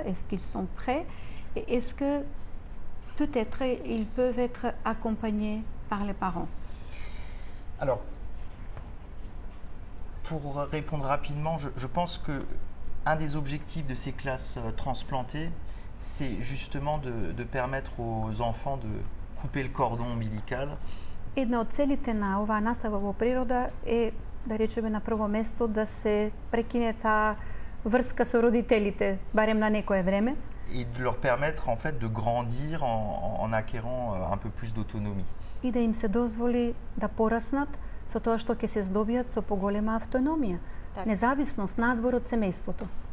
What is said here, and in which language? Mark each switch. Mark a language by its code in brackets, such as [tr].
[fr] Est-ce qu'ils sont prêts? Et est-ce que peut-être ils peuvent être accompagnés par les parents? Alors, pour répondre rapidement, je pense que un des objectifs de ces classes transplantées, c'est justement de permettre aux enfants de couper le cordon ombilical. [mk] Една од целите на оваа настава во природа е, да речеме, на прво место да се прекине таа врска со родителите, барем на некое време. [fr] Et de leur permettre en fait de grandir en acquérant un peu plus d'autonomie. [mk] И да им се дозволи да пораснат со тоа што ќе се здобиат со поголема автономија. Независност надвор од семејството.